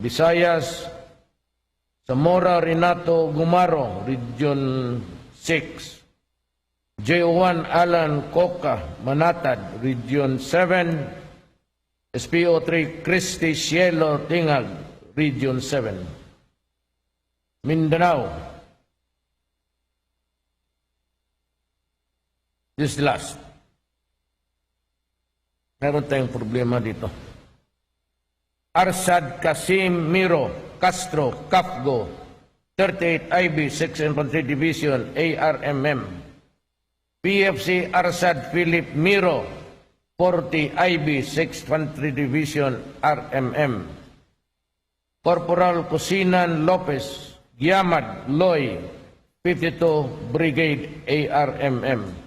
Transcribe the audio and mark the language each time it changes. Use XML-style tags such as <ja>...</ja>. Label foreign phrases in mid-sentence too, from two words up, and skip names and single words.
<en>Visayas, Zamora Renato Gumaro, Region 6. JO1 Alan Coca, Manatad, Region 7. SPO3 Christy Cielo Tingag, Region 7. Mindanao. This is the last.</en> <tl>Meron tayong problema dito.</tl> <en>Arsad Kasim Miro Castro Kafgo, 38 IB 6 Infantry Division, ARMM. PFC Arsad Philip Miro, 40 IB 6 Infantry Division, RMM. Corporal Cusinan Lopez Giamad Loy, 52 Brigade, ARMM.</en>